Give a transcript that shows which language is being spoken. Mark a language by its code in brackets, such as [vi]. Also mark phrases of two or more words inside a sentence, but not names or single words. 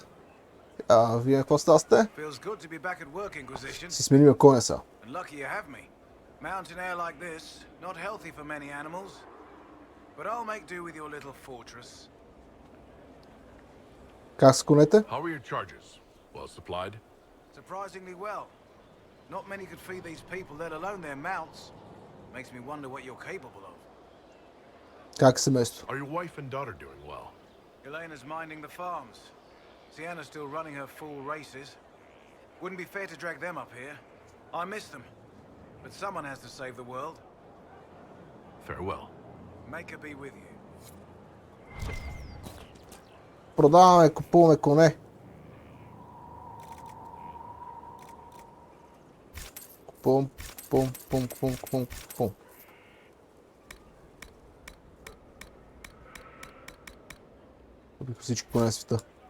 [bg] Вие какво ставате? Си сменим коня са. [en] Mountain air like this, not healthy for many animals. but I'll make do with your little fortress. [bg] Как с конете? [en] How are your charges? Well supplied? Surprisingly well. Not many could feed these people, let alone their mounts. Makes me wonder what you're capable of. [bg] Как е семейството? [en] Are your wife and daughter doing well? Elena's minding the farms. Sienna's still running her fool races. Wouldn't be fair to drag them up here. I miss them. But someone has to save the world. Farewell. Make her be with you. [bg] Продаваме, купуваме коне. Купувам. Купих всички коне на света.